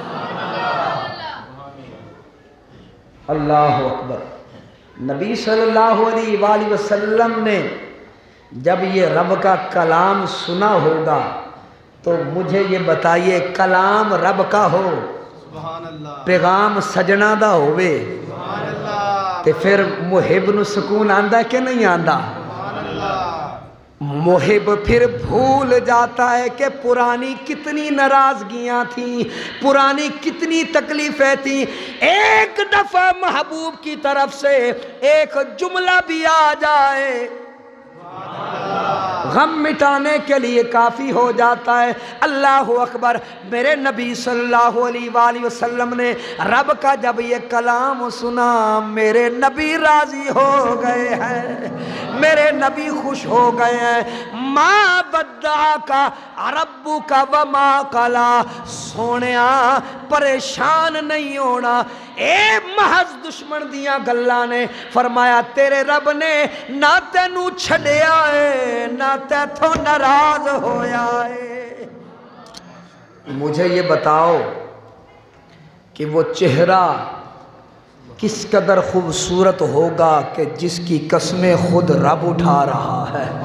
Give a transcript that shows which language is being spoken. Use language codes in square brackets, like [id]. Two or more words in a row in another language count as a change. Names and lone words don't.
[ar] اللہ اکبر۔ [ur] نبی [ar] صلی اللہ علیہ وآلہ وسلم [ur] نے جب یہ رب کا کلام سنا ہوگا تو مجھے یہ بتائیے، کلام رب کا ہو، [pa] پیغام سجنا دا ہوئے تے پھر محب نو سکون آندہ کہ نہیں آندہ؟ [ur] محب پھر بھول جاتا ہے کہ پرانی کتنی ناراضگیاں تھیں، پرانی کتنی تکلیفیں تھیں، ایک دفعہ محبوب کی طرف سے ایک جملہ بھی آ جائے غم مٹانے کے لیے کافی ہو جاتا ہے۔ [ar] اللہ اکبر۔ [ur] میرے نبی [ar] صلی اللہ علیہ وآلہ وسلم [ur] نے رب کا جب یہ کلام سنا، میرے نبی راضی ہو گئے ہیں، میرے نبی خوش ہو گئے ہیں۔ [ar] ما بدعک ربک وما قلا، [pa] سونیا پریشان نہیں ہونا، اے محض دشمن دیاں گلاں نے فرمایا تیرے رب نے نہ تینوں چھڈیا ہے نہ تیتھوں ناراض ہویا ہے۔ [ur] مجھے یہ بتاؤ کہ وہ چہرہ کس قدر خوبصورت ہوگا کہ جس کی قسمیں خود رب اٹھا رہا ہے۔